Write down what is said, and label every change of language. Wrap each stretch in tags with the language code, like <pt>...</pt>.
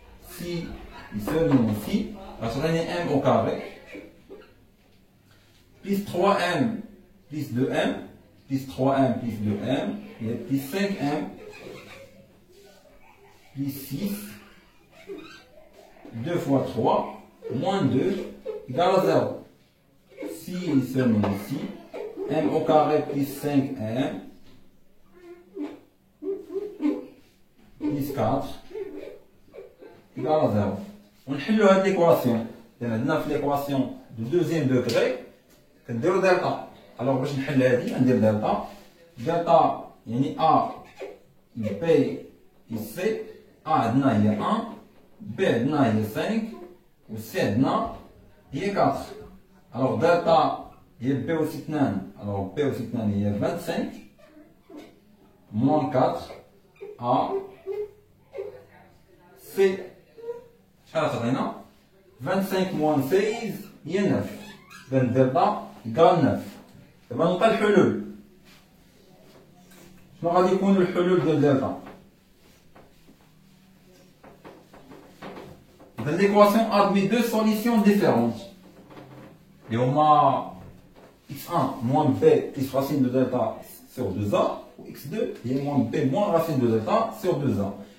<fr>Si et seulement si غتعطيني M au carré plus 3M plus 2M plus 3M plus 2M et plus 5M plus 6 2 fois 3 moins 2 égale à 0. Si et seulement si M au carré plus 5M plus 4 égale à 0.</fr> <ar>ونحلوا هاد l'équation. لأن عندنا في l'équation de deuxième degré كنديرو دلتا. الوغ باش نحل هادي ندير دلتا. دلتا يعني A B et C. A عندنا هي 1 B عندنا هي 5 و C عندنا هي 4. الوغ دلتا هي B أس 2 الوغ B أس 2 هي 25 moins 4 A C شحال تعطينا 25 moins 16 هي 9. إذا دلتا إيكال 9. دابا نلقى الحلول. شنو غادي يكونوا الحلول ديال دلتا؟</ar> <fr>L'équation admet deux solutions différentes. Et on a x1 moins b plus racine de delta sur 2a, ou x2 et moins b moins racine de delta sur 2a.</fr>